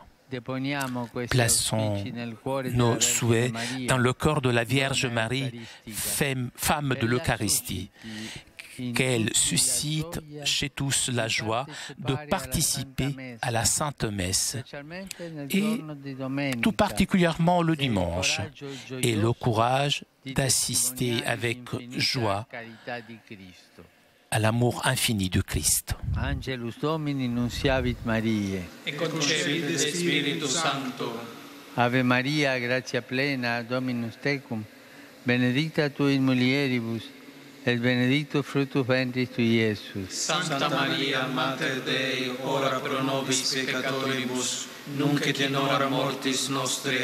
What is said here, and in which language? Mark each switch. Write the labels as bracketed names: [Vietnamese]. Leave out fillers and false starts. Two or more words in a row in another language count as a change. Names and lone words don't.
[French] Plaçons nos souhaits dans le corps de la Vierge Marie, femme de l'Eucharistie, qu'elle suscite chez tous la joie de participer à la Sainte Messe, et tout particulièrement le dimanche, et le courage d'assister avec joie à l'amour infini de Christ. [Latin] Angelus Domini nunciavit Mariae. Et concepit Spiritus Sancto. Ave Maria, gratia plena, Dominus tecum, benedicta tu in mulieribus, et benedictus fructus ventris tui, Iesus. Santa Maria, Mater Dei, ora pro nobis peccatoribus, nunc et in hora mortis nostre.